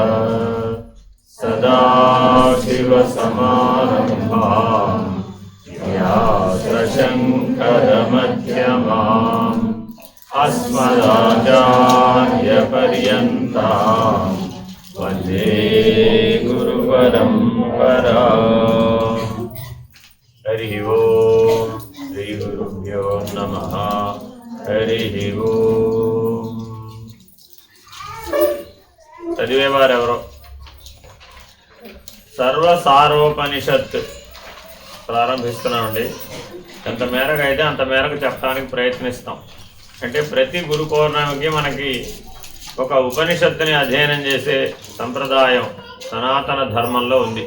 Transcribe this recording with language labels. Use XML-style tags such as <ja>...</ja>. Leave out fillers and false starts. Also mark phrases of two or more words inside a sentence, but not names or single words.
<sa>सदाशिवसमारम्भाम् व्यासशङ्करमध्यमाम् अस्मदाचार्यपर्यन्ताम् वन्दे गुरुपरम्पराम्। हरिः ओम् श्रीगुरुभ्यो नमः। हरिः ओम्।</sa> <te>చదివేవారెవరో సర్వసారోపనిషత్ ప్రారంభిస్తున్నామండి. ఎంత మేరకు అయితే అంత మేరకు చెప్పడానికి ప్రయత్నిస్తాం. అంటే ప్రతి గురు పౌర్ణమికి మనకి ఒక ఉపనిషత్తుని అధ్యయనం చేసే సంప్రదాయం సనాతన ధర్మంలో ఉంది.</te>